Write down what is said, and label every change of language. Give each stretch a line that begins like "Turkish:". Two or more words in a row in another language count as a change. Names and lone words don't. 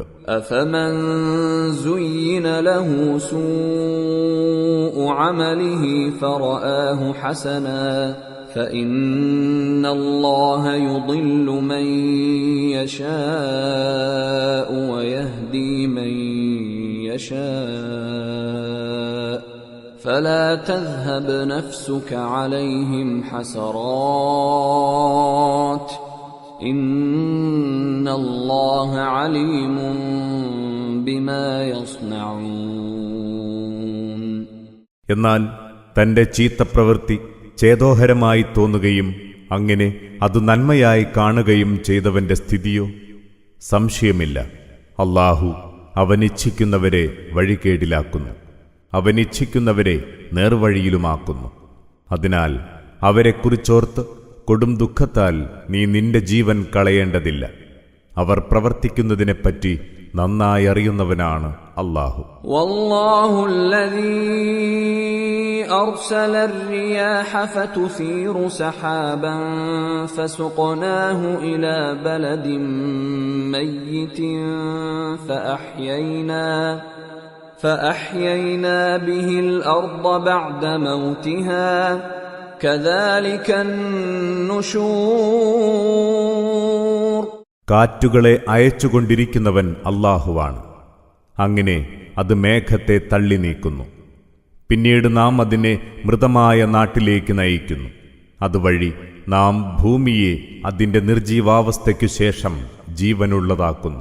Arabic: أفمن زين له سوء عمله فرآه حسنا فإن الله يضل من يشاء ويهدي من يشاء فلا تذهب نفسك عليهم حسرات إن الله عليم بما يصنعون.
Malayalam: എന്നാൽ തന്റെ ചീത്തപ്രവൃത്തി ചേതോഹരമായി തോന്നുകയും അങ്ങനെ അത് നന്മയായി കാണുകയും ചെയ്തവന്റെ സ്ഥിതിയോ? സംശയമില്ല, അല്ലാഹു അവനിച്ഛിക്കുന്നവരെ വഴികേടിലാക്കുന്നു, അവനിച്ഛിക്കുന്നവരെ നേർവഴിയിലുമാക്കുന്നു. അതിനാൽ അവരെക്കുറിച്ചോർത്ത് കൊടും ദുഃഖത്താൽ നീ നിന്റെ ജീവൻ കളയേണ്ടതില്ല. അവർ പ്രവർത്തിക്കുന്നതിനെപ്പറ്റി നന്നായി അറിയുന്നവനാണ് അല്ലാഹു.
Arabic: والله الذي أرسل الرياح فتثير سحابا فسقناه إلى بلد ميت فأحيينا به الأرض بعد موتها كذلك النشور.
Malayalam: കാറ്റുകളെ അയച്ചുകൊണ്ടിരിക്കുന്നവൻ അല്ലാഹുവാണ്. അങ്ങനെ അത് മേഘത്തെ തള്ളി നീക്കുന്നു. പിന്നീട് നാം അതിനെ മൃതമായ നാട്ടിലേക്ക് നയിക്കുന്നു. അതുവഴി നാം ഭൂമിയെ അതിന്റെ നിർജീവാവസ്ഥയ്ക്കു ശേഷം ജീവനുള്ളതാക്കുന്നു.